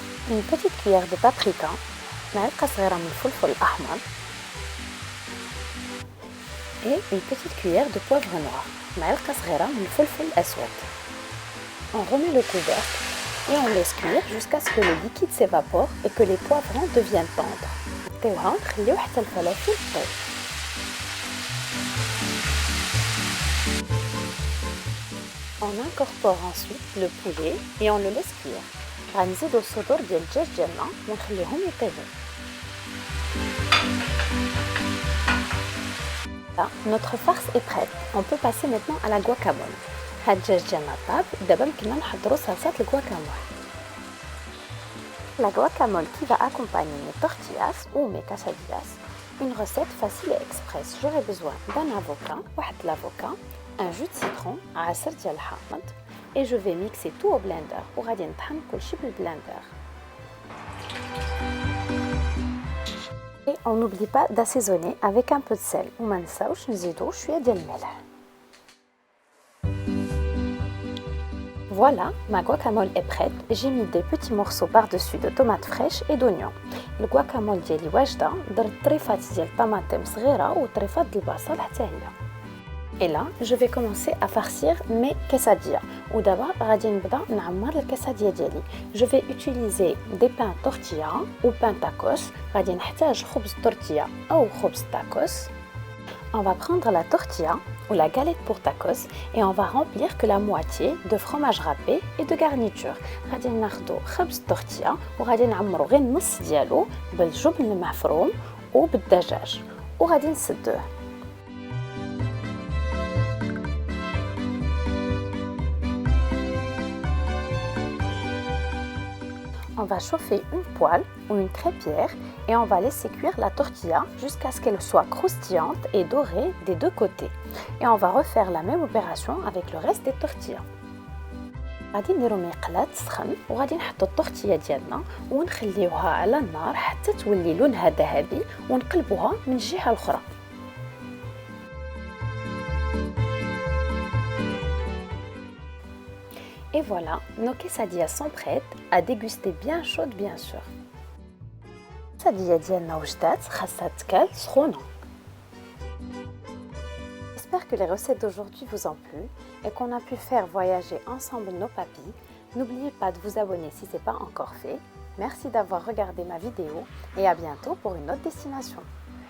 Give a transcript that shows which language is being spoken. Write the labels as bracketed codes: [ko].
[fr] Une petite cuillère de paprika, [ar] معلقة صغيرة من الفلفل الأحمر [fr] et une petite cuillère de poivre noir, [ar] معلقة صغيرة من الفلفل الأسود. [fr] On remet le couvercle et on laisse cuire jusqu'à ce que le liquide s'évapore et que les poivrons deviennent tendres. [ar] نغطيوها ونخليو حتى الفلافل طيب. [fr] On incorpore ensuite le poulet et on le laisse cuire. [ar] غنزيدو الصدور ديال الدجاج ديالنا ونخليهم يطيبوا. [fr] Notre farce est prête. On peut passer maintenant à la guacamole. [ar] هاد الدجاج ديالنا طاب، دابا يمكننا نحضروا صلصة الguacamole. [fr] La guacamole qui va accompagner mes tortillas ou mes quesadillas. Une recette facile et express. J'aurai besoin d'un avocat, واحد l'avocat, un jus de citron, [ar] عصير ديال الحامض. [fr] Et je vais mixer tout au blender [ar] وغادي نطحن كلشي بالبلندر. [fr] Et on n'oublie pas d'assaisonner avec un peu de sel [ar] وما نساوش نزيدو شويه ديال الملح. [fr] Voilà, ma guacamole est prête. J'ai mis des petits morceaux par-dessus de tomates fraîches et d'oignons. [ar] Le guacamole ديالي واجده، درت طريفات ديال الطماطم صغيره وطريفات ديال البصل حتى هي. [fr] Et là, je vais commencer à farcir mes quesadillas. Ou d'abord, [ar] غادي نبدا نعمر الكاساديا ديالي. [fr] Je vais utiliser des pains tortilla ou pain tacos. [ar] غادي نحتاج خبز tortilla أو خبز tacos. [fr] On va prendre la tortilla ou la galette pour tacos et on va remplir que la moitié de fromage râpé et de garniture. [ar] غادي ناخدو خبز tortilla وغادي نعمرو غير النص ديالو بالجبن المفروم وبالدجاج وغادي نسدوه. [fr] On va chauffer une poêle ou une crêpière et on va laisser cuire la tortilla jusqu'à ce qu'elle soit croustillante et dorée des deux côtés. Et on va refaire la même opération avec le reste des tortillas. [ar] غادي نديرو مقلاة تسخن وغادي نحطو الطورتيا ديالنا ونخليوها على النار حتى تولي لونها ذهبي ونقلبوها من الجهة الأخرى. [fr] Et voilà, nos quesadillas sont prêtes à déguster bien chaudes bien sûr. [ar] Quesadillas ديالنا وجدات خاصها تكال سخونة. [fr] J'espère que les recettes d'aujourd'hui vous ont plu et qu'on a pu faire voyager ensemble nos papilles. N'oubliez pas de vous abonner si ce n'est pas encore fait. Merci d'avoir regardé ma vidéo et à bientôt pour une autre destination.